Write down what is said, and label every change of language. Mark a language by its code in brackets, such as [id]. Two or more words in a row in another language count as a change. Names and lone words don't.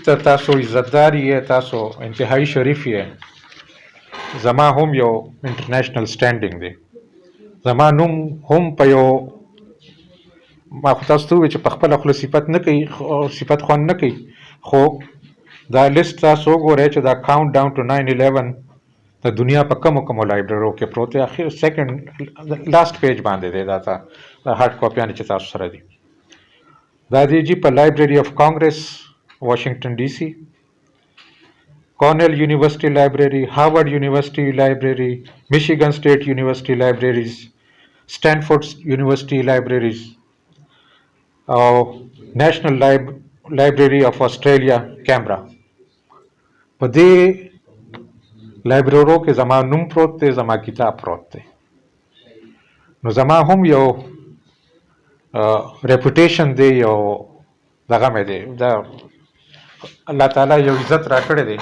[ps] ته تاسو عزتدار یې، تاسو انتهایي شریف یې، زما هم یو [en] international standing [ps] دی، زما نوم هم په یو، ما خو تاسو ته وویل چې په خپله خوله صفت نه کوي، صفت خوند نه کوي، خو دا لیست تاسو وګورئ چې دا [en] Countdown to 9/11 [ps] د دنیا په کومو لایبرریو کې پروت دی، اخر [en] second last page [ps] باندې دی، دا هارډ کاپیانې چې تاسو سره دي. دا دی جی په [en] Library of Congress Washington DC, Cornell University Library, Harvard University Library, Michigan State University Libraries, Stanford University Libraries, aur National Library of Australia camera. [ps] په دې لایبرریو کې زما نوم پروت دی، زما کتاب پروت دی. نو زما هم یو ریپوټیشن دی، یو دغه مې دی، دا الله تعالی یو عزت را کړی دی.